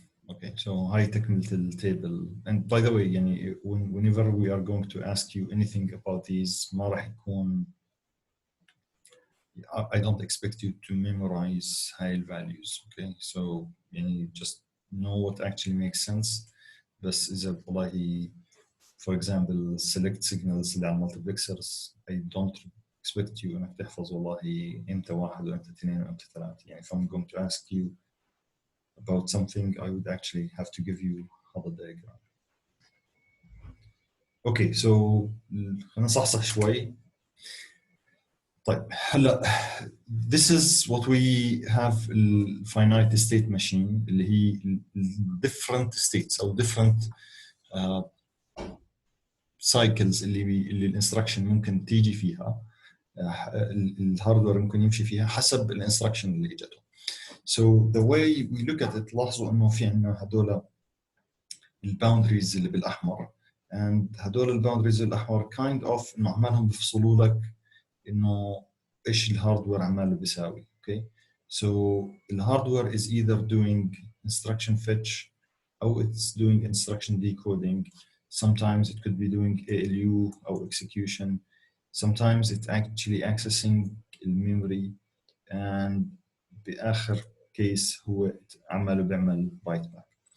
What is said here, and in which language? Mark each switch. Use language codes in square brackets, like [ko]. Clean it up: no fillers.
[en] Okay, so [ar] هاي تكملة [en] التable. And by the way, يعني whenever we are going to ask you anything about these, [ar] ما راح يكون [en] I don't expect you to memorize high values. Okay, so يعني just know what actually makes sense. [ar] بس إذا والله for example select signals اللي على multiplexers, [en] I don't expect you [ar] إنك تحفظ والله إمتى 1 وإمتى 2 وإمتى 3. [en] يعني if I'm going to ask you about something, I would actually have to give you هذا diagram. [ar] Okay, so خلينا نصحصح شوي. طيب هلا [en] this is what we have finite state machine [ar] اللي هي different states او different cycles اللي الانستراكشن ممكن تيجي فيها، الهاردوير ممكن يمشي فيها حسب الانستراكشن اللي اجته. [en] So the way we look at it [ar] لاحظوا انه في عندنا هدول الباوندريز اللي بالاحمر، and هدول الباوندريز الاحمر kind of انه عمالهم بيفصلوا لك انه ايش الهاردوير عماله بيساوي. [en] Okay, so الهاردوير is either doing instruction fetch او it's doing instruction decoding. Sometimes it could be doing ALU or execution. Sometimes it's actually accessing the memory, and بآخر case [ar] هو عماله بيعمل [en] write back.